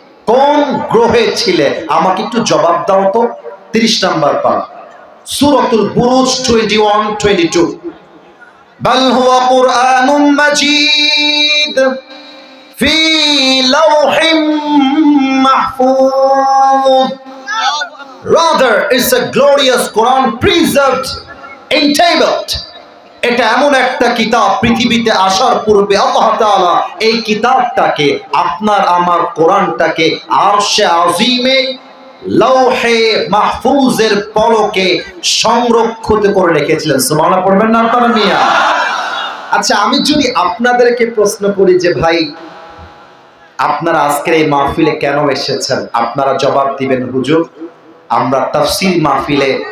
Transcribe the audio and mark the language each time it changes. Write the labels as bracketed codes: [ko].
[bn] কোন গ্রহে ছিলে? আমাকে একটু জবাব দাও তো। 30 নম্বর পারা, সূরাতুল বুরুজ 21-22। [ar] বাল হুয়া কুরআনুম মাজিদ ফি লাওহিম মাহফুজ। [en] Rather, it's a glorious Quran preserved in tabled. [bn] এটা এমন একটা কিতাব, পৃথিবীতে আসার পূর্বে আল্লাহ তাআলা এই কিতাবটাকে, আপনার আমার কোরআনটাকে আরশে আজিমে লৌহে মাহফুজের পলকে সংরক্ষিত করে রেখেছিলেন। সুবহানাল্লাহ পড়বেন না আপনারা মিয়া? আচ্ছা, আমি যদি আপনাদেরকে প্রশ্ন করি যে ভাই আপনারা আজকের এই মাহফিলে কেন এসেছেন, আপনারা জবাব দিবেন হুজুর আমরা তাফসীর মাহফিলে।